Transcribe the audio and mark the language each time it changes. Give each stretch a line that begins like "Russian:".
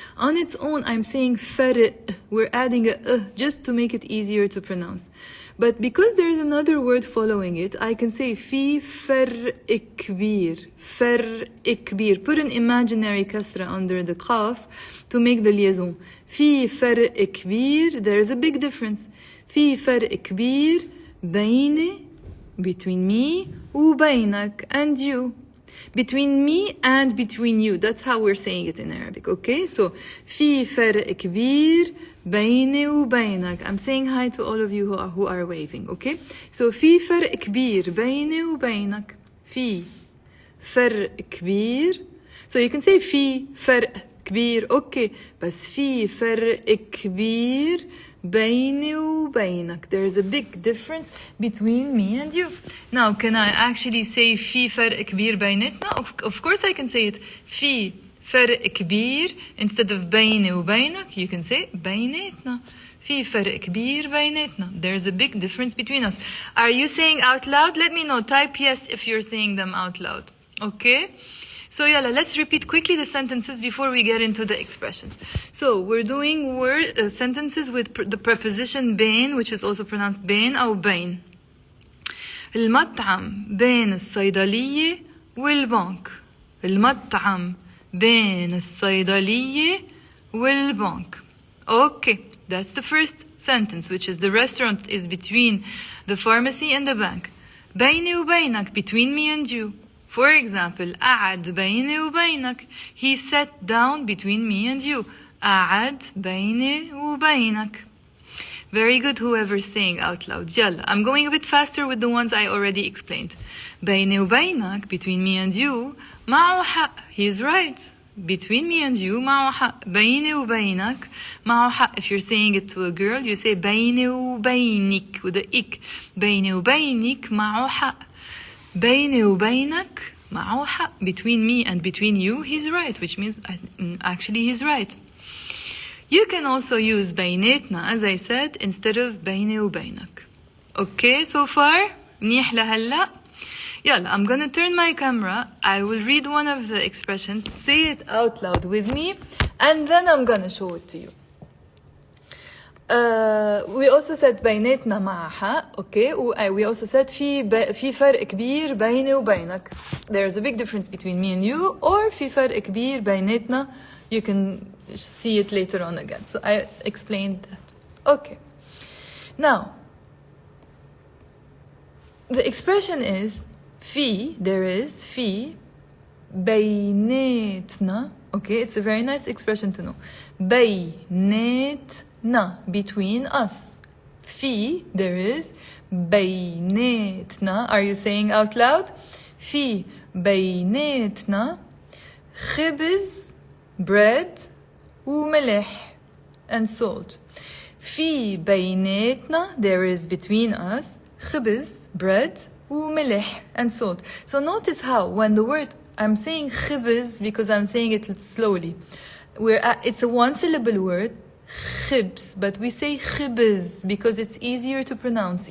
English: On its own, I'm saying فرق. We're adding a just to make it easier to pronounce. But because there is another word following it, I can say
Arabic: في فرق كبير. فرق كبير.
English: Put an imaginary kasra under the qaf to make the liaison.
Arabic: في فرق كبير.
English: There is a big difference.
Arabic: في فرق كبير بيني,
English: between me,
Arabic: وبينك,
English: and you. Between me and between you. That's how we're saying it in Arabic, okay?
Arabic: So, في فرق كبير بيني وبينك.
English: I'm saying hi to all of you who are waving, okay?
Arabic: So, في فرق كبير بيني وبينك. في فرق كبير.
English: So, you can say
Arabic: في فرق كبير,
English: okay.
Arabic: بس في فرق كبير بيني وبينك.
English: There's a big difference between me and you. Now, can I actually say
Arabic: في فرق كبير بيناتنا?
English: Of course I can say it.
Arabic: في فرق كبير
English: instead of
Arabic: بيني وبينك.
English: You can say بيناتنا.
Arabic: في فرق كبير بيناتنا.
English: There's a big difference between us. Are you saying out loud? Let me know. Type yes if you're saying them out loud. Okay? So yalla, let's repeat quickly the sentences before we get into the expressions. So we're doing sentences with the preposition bayn, which is also pronounced bayn or bayn.
Arabic: المطعم بين الصيدلية والبنك. المطعم بين الصيدلية والبنك.
English: Okay, that's the first sentence, which is the restaurant is between the pharmacy and the bank.
Arabic: بيني وبينك,
English: between me and you. For example,
Arabic: قعد بيني وبينك.
English: He sat down between me and you.
Arabic: قعد بيني وبينك.
English: Very good, whoever's saying out loud. يلا, I'm going a bit faster with the ones I already explained.
Arabic: بيني وبينك,
English: between me and you.
Arabic: معه حق.
English: He's right. Between me and you,
Arabic: معه حق. بيني وبينك, معه حق.
English: If you're saying it to a girl, you say
Arabic: بيني وبينك
English: with the ik.
Arabic: بيني وبينك, معه حق. بيني وبينك معه حق.
English: Between me and between you, he's right, which means actually he's right. You can also use بيناتنا, as I said, instead of
Arabic: بيني وبينك.
English: Okay, so far?
Arabic: منيح لهلا?
English: يلا, I'm gonna turn my camera. I will read one of the expressions, say it out loud with me, and then I'm gonna show it to you. We also said
Arabic: بيناتنا مع حق,
English: okay? We also said
Arabic: في فرق كبير بيني وبينك.
English: There's a big difference between me and you, or
Arabic: في فرق كبير بيناتنا.
English: You can see it later on again. So I explained that. Okay. Now, the expression is في, there is
Arabic: في بيناتنا.
English: Okay, it's a very nice expression to know. بيناتنا, between us. في, there is. بيناتنا, are you saying out loud?
Arabic: في بيناتنا خبز,
English: bread,
Arabic: وملح,
English: and salt.
Arabic: في بيناتنا,
English: there is between us,
Arabic: خبز,
English: bread,
Arabic: وملح,
English: and salt. So notice how when the word, I'm saying خبز because I'm saying it slowly. It's a one syllable word, خبز, but we say خبز because it's easier to pronounce.